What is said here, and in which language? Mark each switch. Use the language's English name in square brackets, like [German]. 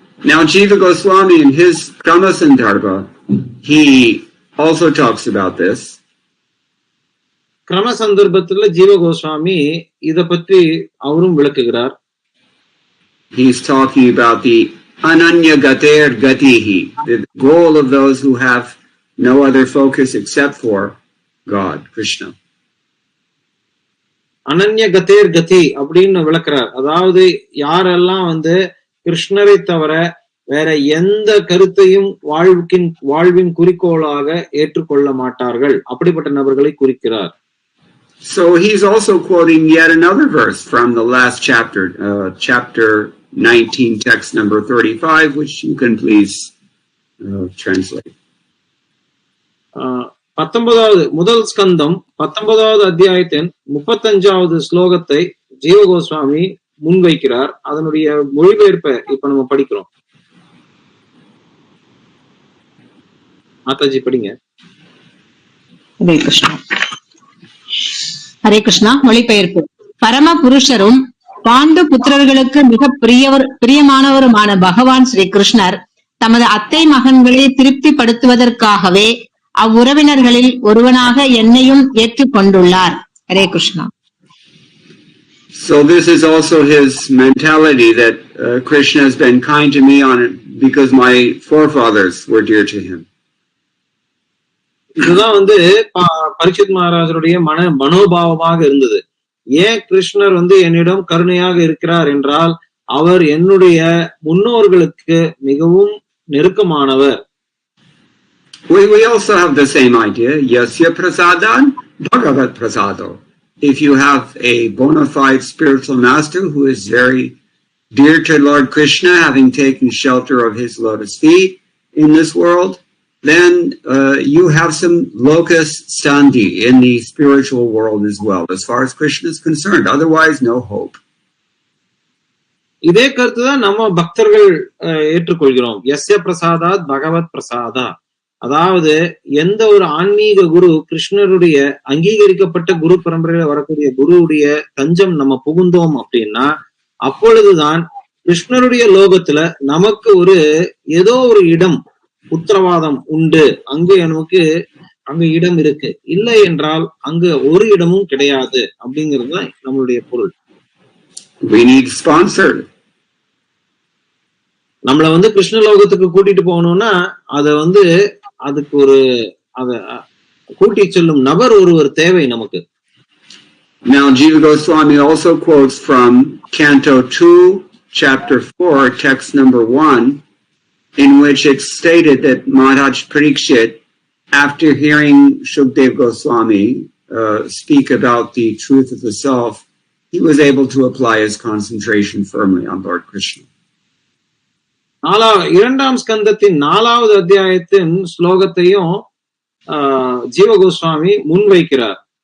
[English] Now Jiva Goswami in his Krama Sandarbha, he also talks about this. [Tamil] கிரம சந்தர்ப்பத்துல ஜீவ கோஸ்வாமி இத பற்றி அவரும் விளக்குகிறார். [English] He is talking about the ananya gater gatihi, the goal of those who have no other focus except for God, Krishna. [Tamil] அனன்ய கதேர் கதி அப்படின்னு விளக்குறார். அதாவது யாரெல்லாம் கிருஷ்ணரை தவிர வேற எந்த கருத்தையும் வாழ்வின் குறிக்கோளாக ஏற்றுக்கொள்ள மாட்டார்கள், அப்படிப்பட்ட நபர்களை குறிக்கிறார். [English] So he's also quoting yet another verse from the last chapter 19, text number 35, which you can please translate. [Tamil] 19வது முதல் ஸ்கந்தம் 19வது அத்தியாயத்தின் 35வது ஸ்லோகத்தை ஜீவ கோஸ்வாமி முன்வைக்கிறார். அதனுடைய மொழிபெயர்ப்பை இப்ப நம்ம படிக்கிறோம். மாதாஜி படிங்க. ஹரே கிருஷ்ணா. ஹரே கிருஷ்ணா. மொழிபெயர்ப்பு. பரம புருஷரும் பாண்டு புத்திரர்களுக்கு மிக பிரியமானவருமான பகவான் ஸ்ரீ கிருஷ்ணர் தமது அத்தை மகன்களை திருப்திப்படுத்துவதற்காகவே அவ்வுறவினர்களில் ஒருவனாக என்னையும் ஏற்றுக்கொண்டுள்ளார். Hare Krishna. [English] So this is also his mentality that Krishna has been kind to me on it because my forefathers were dear to him. [Tamil] இதுதான் பரீட்சித் மகாராஜருடைய மனோபாவமாக இருந்தது. ஏன் கிருஷ்ணர் என்னிடம் கருணையாக இருக்கிறார் என்றால் அவர் என்னுடைய முன்னோர்களுக்கு மிகவும் நெருக்கமானவர். [English] We also have the same idea. [Sanskrit] Yasya prasadan Bhagavat prasado. [English] If you have a bona fide spiritual master who is very dear to Lord Krishna, having taken shelter of his lotus feet in this world, then you have some locus standi in the spiritual world as well, as far as Krishna is concerned. Otherwise, no hope. [Tamil] இதே கருத்துதான் நம்ம பக்தர்கள் ஏற்றுக்கொள்கிறோம். [Sanskrit] யஸ்ய பிரசாதாத் பகவத் பிரசாதா. [Tamil] அதாவது எந்த ஒரு ஆன்மீக குரு கிருஷ்ணருடைய அங்கீகரிக்கப்பட்ட குரு பரம்பரையில வரக்கூடிய குருவுடைய தஞ்சம் நம்ம புகுந்தோம் அப்படின்னா அப்பொழுதுதான் கிருஷ்ணருடைய லோகத்துல நமக்கு ஏதோ ஒரு இடம் உத்தரவாதம் உண்டு. அங்க இடம் இருக்கு. இல்லை என்றால் அங்க ஒரு இடமும் கிடையாது அப்படிங்கிறது தான் நம்மளுடைய பொருள். [English] We need sponsored. [Tamil] நம்மள கிருஷ்ண லோகத்துக்கு கூட்டிட்டு போகணும்னா அதுக்கு அத கூட்டி செல்லும் நபர் ஒருவர் தேவை நமக்கு. [English] Now Jiva Goswami also quotes from Canto 2, Chapter 4, text number 1, in which it's stated that Maharaj Parikshit, after hearing Shukdev Goswami speak about the truth of the self, he was able to apply his concentration firmly on Lord Krishna. [Tamil] இரண்டாம் ஸ்கந்தத்தின் 4வது அத்தியாயத்தின் ஸ்லோகத்தையும் ஜீவ கோஸ்வாமி முன்வைக்கிறார்.